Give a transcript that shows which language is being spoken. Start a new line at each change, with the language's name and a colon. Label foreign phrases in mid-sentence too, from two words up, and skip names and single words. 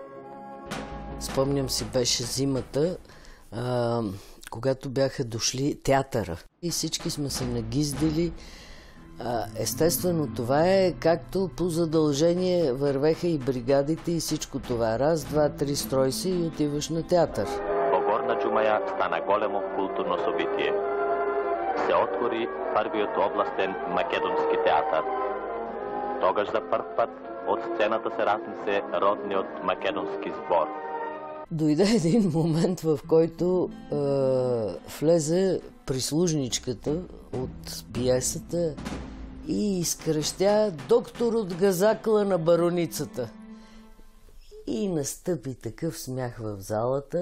Bulgarian: Спомням си, беше зимата, когато бяха дошли театъра. И всички сме се нагиздили. Естествено, това е както по задължение вървеха и бригадите и всичко това. Раз, два, три, строй се и отиваш на театър.
Macedonian: Во Горна Джумаја стана големо културно собитие. Се отвори првиот областен македонски театър. Тогаш за прв пат от сцената се разнесе родниот македонски збор.
Bulgarian: Дойде един момент, в който влезе прислужничката от пиесата и изкръщя доктор от газакла на бароницата. И настъпи такъв смях в залата.